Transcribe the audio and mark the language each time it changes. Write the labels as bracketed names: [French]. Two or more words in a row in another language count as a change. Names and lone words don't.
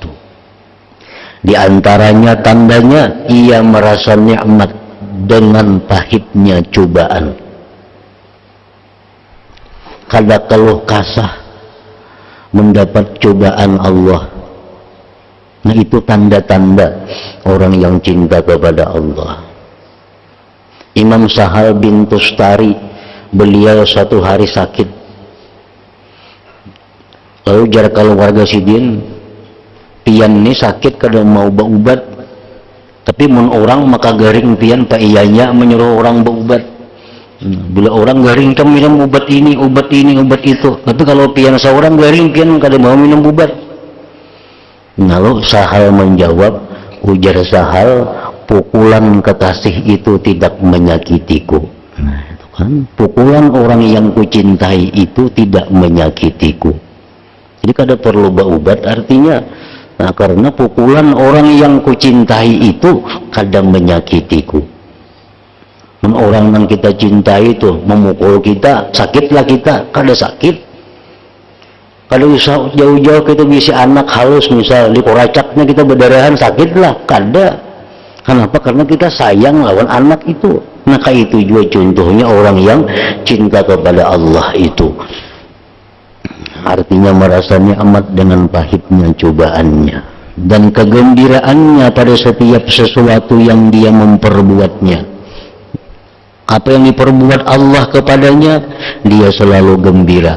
[Indonesian] Di antaranya tandanya ia merasa nikmat dengan pahitnya cobaan. [Banjar] Kada keluh kasah mendapat cobaan Allah. [Indonesian] Nah, itu tanda-tanda orang yang cinta kepada Allah. Imam Sahal bin Tustari, beliau suatu hari sakit. [Banjar] Lalu jar keluarga Sidin, pian ini sakit kada mau berubat, tapi mun orang maka garing pian pak iyanya menyuruh orang berubat. Bila orang garing kan minum obat ini, obat itu. Tapi kalau pian seorang garing pian kada mau minum obat. [Indonesian] Lalu Sahal menjawab, ujar Sahal, pukulan kekasih itu tidak menyakitiku. Nah, itu kan, pukulan orang yang kucintai itu tidak menyakitiku. Jadi kada perlu berobat artinya. Nah, karena pukulan orang yang kucintai itu kadang menyakitiku. Orang yang kita cintai itu memukul kita, [Banjar] sakitlah kita, kada sakit. Kada usah jauh-jauh kita bisa anak halus misal di koracaknya kita berdarahan, sakitlah, kada. [Indonesian] Kenapa? Karena kita sayang lawan anak itu. Maka itu juga contohnya orang yang cinta kepada Allah itu. Artinya merasa nikmat dengan pahitnya cobaannya dan kegembiraannya pada setiap sesuatu yang dia memperbuatnya. Apa yang diperbuat Allah kepadanya, dia selalu gembira.